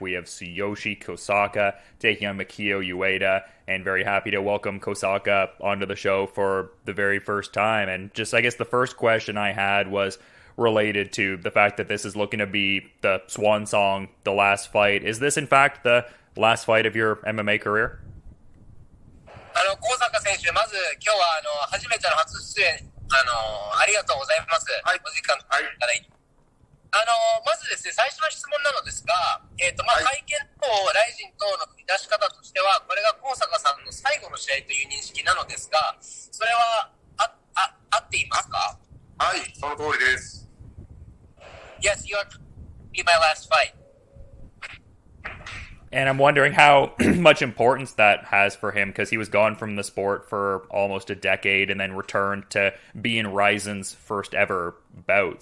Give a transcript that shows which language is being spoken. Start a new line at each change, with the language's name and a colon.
English: We have Tsuyoshi Kosaka taking on Mikio Ueda, and very happy to welcome Kosaka onto the show for the very first time. And just, I guess, the first question I had was related to the fact that this is looking to be the swan song, the last fight. Is this, in fact, the last fight of your MMA career?
Japanese: 高坂選手、まず今日は初めての初出演、ありがとうございます。はい、お時間いただいて。まずですね、最初の質問なのですが、会見とライジン等の振り出し方としては、これが高坂さんの最後の試合という認識なのですが、それは合っていますか？はい、その通りです。
English: Yes, you are be my last fight. And I'm wondering how much importance that has for him, because he was gone from the sport for almost a decade and then returned to be in Rizin's first ever bout.